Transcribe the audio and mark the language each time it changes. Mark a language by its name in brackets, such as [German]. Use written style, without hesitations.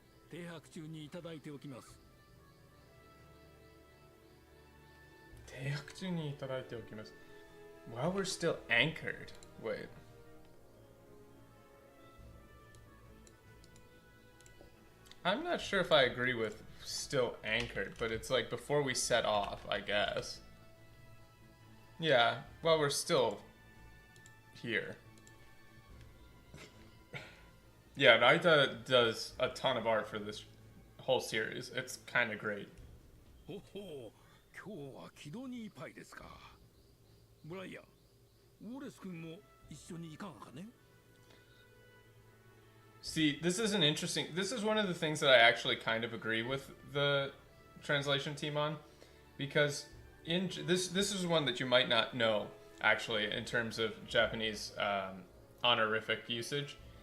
[Japanese] 停泊中にいただいておきます。停泊中にいただいておきます。 [English] While we're still anchored. Wait. I'm not sure if I agree with still anchored, but it's like before we set off, I guess. Yeah, while we're still here. Yeah, Naita does a ton of art for this whole series. It's kind of great. [Japanese] ほほう、今日は軌道にいっぱいですか。ブライアン、ウォレス君も一緒に行かんかね。 [English] See, this is one of the things that I actually kind of agree with the translation team on, because this is one that you might not know, actually, in terms of Japanese honorific usage.